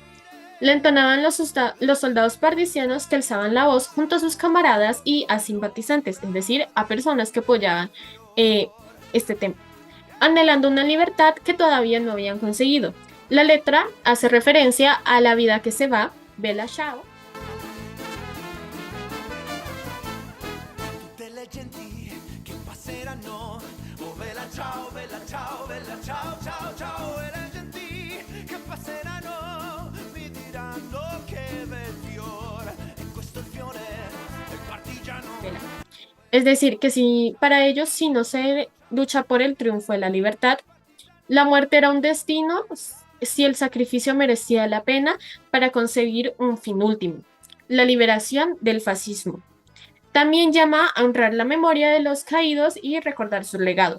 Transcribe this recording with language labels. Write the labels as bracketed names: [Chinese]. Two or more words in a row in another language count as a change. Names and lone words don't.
[Spanish] Le entonaban los soldados partisianos que alzaban la voz junto a sus camaradas y a simpatizantes, es decir, a personas que apoyaban eh, este tema, anhelando una libertad que todavía no habían conseguido. La letra hace referencia a la vida que se va, Bella Ciao. [Italian] Tutte le genti che passeranno. Oh bella ciao, bella ciao, ciao, ciao. E le genti che passeranno mi diranno che bel fiore. E questo è il fiore del Bella. partigiano. [Spanish] Es decir, que si para ellos, si no se lucha por el triunfo de la libertad, la muerte era un destino, si el sacrificio merecía la pena para conseguir un fin último, la liberación del fascismo. También llama a honrar la memoria de los caídos y recordar su legado.